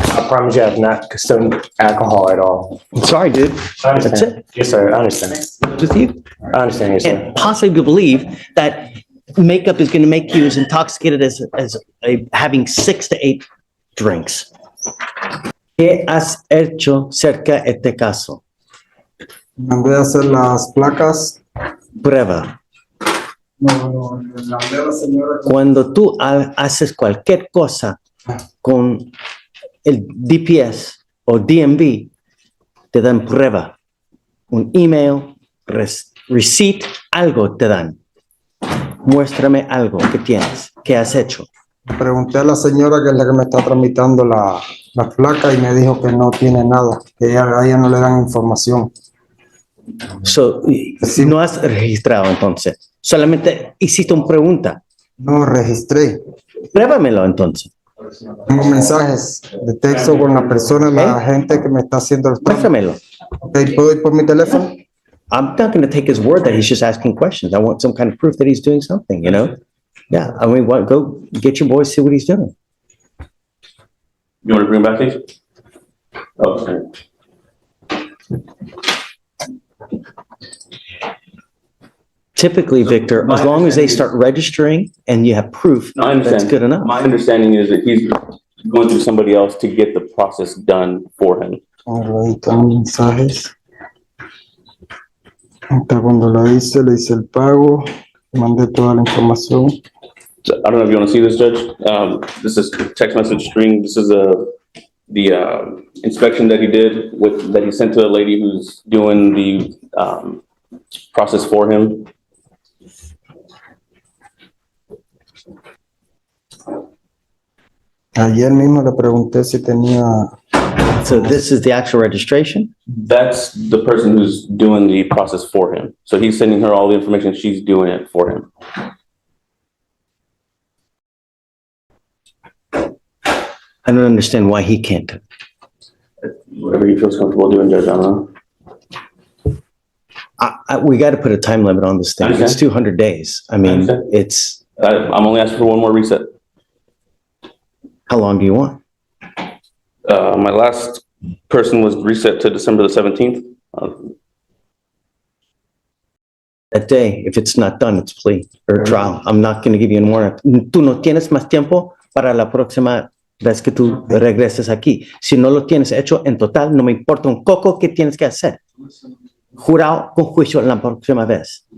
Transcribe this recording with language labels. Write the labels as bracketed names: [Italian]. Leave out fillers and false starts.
[English] I promise you I have not consumed alcohol at all. I'm sorry, dude. I understand. That's it. Yes, sir. I understand. With you? I understand, yes, sir. And possibly believe that makeup is going to make you as intoxicated as having 6 to 8 drinks. [Spanish] ¿Qué has hecho cerca de este caso? Mandé a hacer las placas. Prueba. No, mandé a la señora. Cuando tú haces cualquier cosa con el DPS o DMV, te dan prueba. Un email, receipt, algo te dan. Muéstrame algo que tienes, que has hecho. Pregunté a la señora que es la que me está tramitando las placas y me dijo que no tiene nada, que a ella no le dan información. So, si no has registrado entonces, solamente hiciste una pregunta. No registré. Pruébamelo entonces. Tengo mensajes de texto con la persona, la gente que me está haciendo el trámite. Muéstramelo. Ok, ¿puedo ir por mi teléfono? [English] I'm not going to take his word that he's just asking questions. I want some kind of proof that he's doing something, you know? Yeah, I mean, go get your boys, see what he's doing. You want to bring him back, please? Oh, sorry. Typically, Victor, as long as they start registering and you have proof, No, I understand. that's good enough. My understanding is that he's going through somebody else to get the process done for him. [Spanish] Ahí están los mensajes. Hasta cuando le hice el pago, mandé toda la información. [English] So, I don't know if you want to see this, Judge. This is text message string. This is the inspection that he did that he sent to a lady who's doing the process for him. [Spanish] Ayer mismo le pregunté si tenía. [English] So this is the actual registration? That's the person who's doing the process for him. So he's sending her all the information. She's doing it for him. I don't understand why he can't do it. Whatever he feels comfortable doing, Judge, I don't know. We got to put a time limit on this thing. It's Understand. 200 days. I mean, Understand. it's, I'm only asking for one more reset. how long do you want? My last person was reset to December the 17th. That day, if it's not done, it's plea or trial. I'm not going to give you any more. [Spanish] Tú no tienes más tiempo para la próxima vez que tú regreses aquí. Si no lo tienes hecho en total, no me importa un coco que tienes que hacer. Jurado con juicio la próxima vez.